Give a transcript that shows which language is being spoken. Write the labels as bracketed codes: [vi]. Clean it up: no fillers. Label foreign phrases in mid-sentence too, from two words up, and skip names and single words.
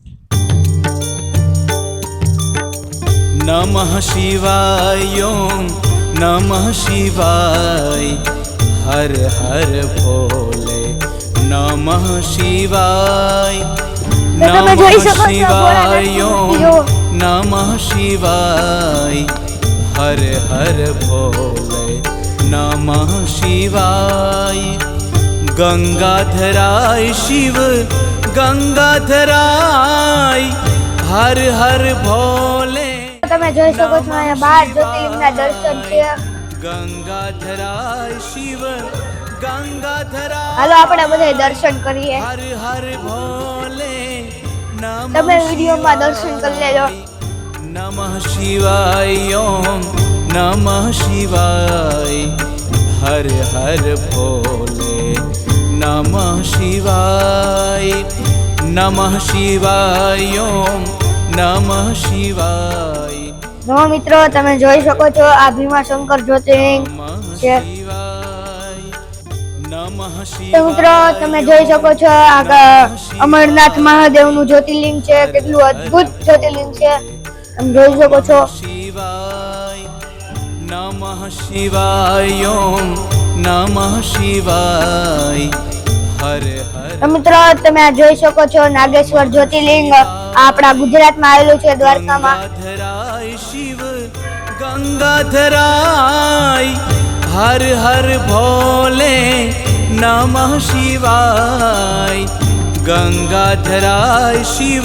[sa] नमः शिवाय ओम नमः शिवाय हर हर भोले नमः शिवाय नमः शिवाय ओम नमः शिवाय हर हर भोले नमः शिवाय गंगाधराय शिव गंगाधराय हर हर भोले. [gu] તમે જોઈ શકો છો અહીંયા 12 જ્યોતિર્લિંગના દર્શન છે. [sa] गंगाधराय शिव गंगाधराय [gu] હાલો આપણે બધા દર્શન કરીએ. [hi] हर हर भोले [gu] તમે વિડિયોમાં દર્શન કરી લેજો. [sa] नमः शिवाय ओम नमः शिवाय हर हर भोले नमः शिवाय नमः शिवाय ओम नमः शिवाय. [gu] જો મિત્રો તમે જોઈ શકો છો આ ભીમાશંકર જ્યોતિર્લિંગ છે. તો મિત્રો તમે જોઈ શકો છો આ અમરનાથ મહાદેવનું જ્યોતિર્લિંગ છે. કેટલું અદ્ભુત જ્યોતિર્લિંગ છે તમે જોઈ શકો છો. [sa] नमः शिवाय ओम नमः शिवाय हर हर. [gu] તો મિત્રો તમે આ જોઈ શકો છો નાગેશ્વર જ્યોતિર્લિંગ આપણા ગુજરાતમાં આવેલું છે દ્વારકામાં. [sa] शिव गंगाधराय हर हर भोले नमः शिवाय गंगाधराय शिव.